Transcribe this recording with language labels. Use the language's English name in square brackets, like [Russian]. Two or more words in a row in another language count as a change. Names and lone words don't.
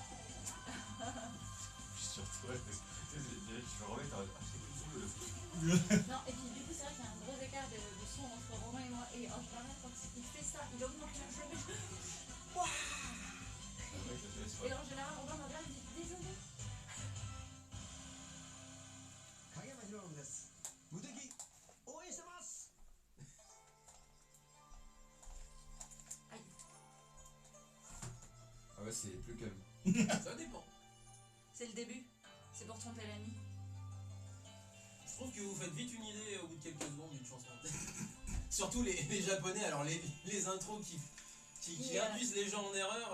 [French] Surtout, ouais, parce que tu sais, je me remets, t'as c'est cool. Non, et puis du coup c'est vrai qu'il y a un gros écart de son entre Romain et moi. Et en général quand il fait ça, il augmente le jeu. Et en général Romain m'a bien dit désolé. [Japanese] 影山ヒロムです。無敵応援してます。 [French] Aïe. Ah ouais, c'est plus calme. Ça dépend. C'est le début, c'est pour tromper l'ami. Je trouve que vous faites vite une idée au bout de quelques secondes d'une chanson. Surtout les japonais, alors les intros qui induisent les gens en erreur,